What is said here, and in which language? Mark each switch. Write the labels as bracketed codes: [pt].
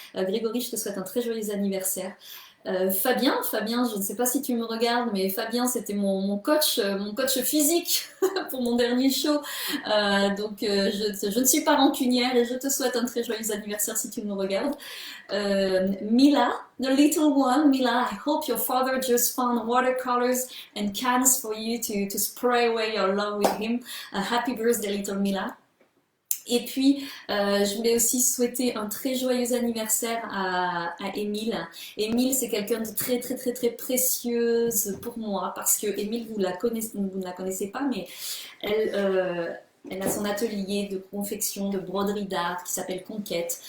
[fr] Grégory, je te souhaite un très joyeux anniversaire. Fabien, je ne sais pas si tu me regardes, mais Fabien, c'était mon coach physique pour mon dernier show. Je ne suis pas rancunière et je te souhaite un très joyeux anniversaire si tu me regardes. [en] Mila, the little one, Mila, I hope your father just found watercolors and cans for you to spray away your love with him. Happy birthday, little Mila. [fr] Et puis, je voulais aussi souhaiter un très joyeux anniversaire à Émile. Émile, c'est quelqu'un de très, très, très, très précieuse pour moi parce que Émile, vous ne la connaissez pas, mais elle a son atelier de confection, de broderie d'art qui s'appelle Conquête.